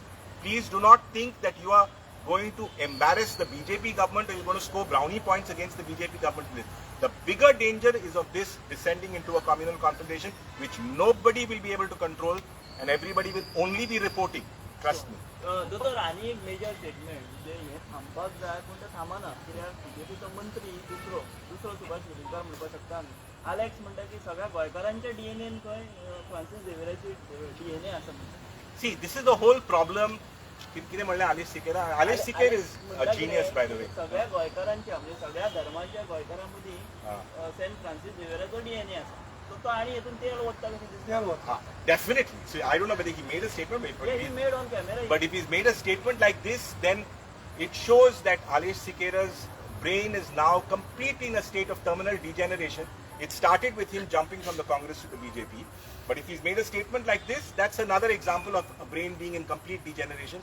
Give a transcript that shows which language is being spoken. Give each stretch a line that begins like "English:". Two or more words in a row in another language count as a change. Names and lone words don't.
English: Please do not think that you are going to embarrass the BJP government or you're going to score brownie points against the BJP government. The bigger danger is of this descending into a communal confrontation, which nobody will be able to control and everybody will only be reporting. Trust me.
Konkani: दोतोर आनी एक
English: major statement
Konkani: जे हे थांबपाक जाय पूण तें थांबना कित्याक बीजेपीचो मंत्री दुसरो सुभाष वेलिंगकर म्हणपाक शकता आलेक्स म्हणटा की सगळ्या गोंयकारांच्या डीएनएन खंय फ्रांसीस झेवियराची डीएनए आसा म्हणटा.
English: See, this is the whole problem.
Konkani: कितें म्हणलें आलेश सिकेरा?
English: आलेश सिकेर is a genius, by the way.
Konkani: सगळ्या गोंयकारांच्या म्हणजे सगळ्या धर्माच्या गोंयकारां मदीं सेंट फ्रांसीस झेवियराचो डीएनए आसा. तो आनी हेतून तेल ओडटा कशें दिसता.
English: Definitely. So I don't know whether he made a statement, Yeah, he made on camera. but if he's made a statement like this, then it shows that Alesh Sikera's brain is now completely in a state of terminal degeneration. It started with him jumping from the Congress to the BJP. But if he's made a statement like this, that's another example of a brain being in complete degeneration.